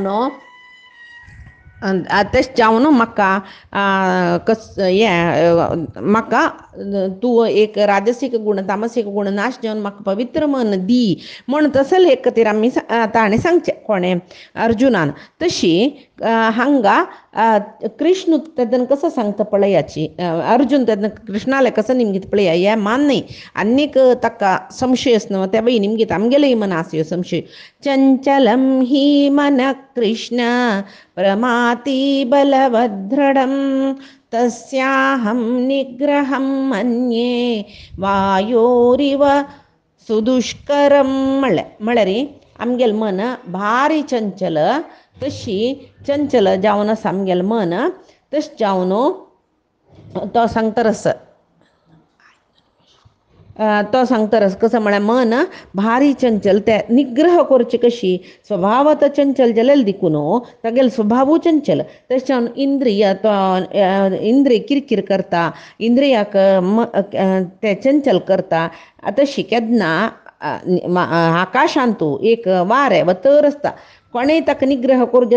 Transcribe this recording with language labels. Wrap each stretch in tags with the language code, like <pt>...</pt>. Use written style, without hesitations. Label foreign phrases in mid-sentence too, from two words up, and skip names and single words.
<kok>जावन म्हाका म्हाका तूं एक राजसीक गुण तामसीक गुण नाश जावन म्हाका पवित्र मन दी म्हण तसले एक खातीर आमी ताणें सांगचें कोणें अर्जुनान तशी हांगा कृष्ण तेदन कसं सांगता पळय याची अर्जुन तेदन कृष्णाले कसं निमगीत पळय हें मान न्ही आनीक ताका संशय न्हू त्या बाई निमगीत आमगेलेय मनास ह्यो संशय</kok> <sa>चंचलं हि मन कृष्ण प्रमाति बलवदृढं तस्याहं निग्रहं मन्ये वायोरिव सुदुष्करं</sa> <kok>म्हळ्यार आमगेलें मन भारी चंचल तशी चंचल जावन आसा आमगेलें मन तशें जावन तो सांगता तो सांगता कसं म्हळ्यार मन भारी चंचल ते निग्रह करची कशी स्वभावत चंचल जाल्यार देखून तागेलो स्वभावू चंचल तशें जावन इंद्रिय किरकिर करता इंद्रियाक ते चंचल करता तशी केन्ना आकाशांतू एक वारें वा तर आसता कोणेय ताका निग्रह</kok>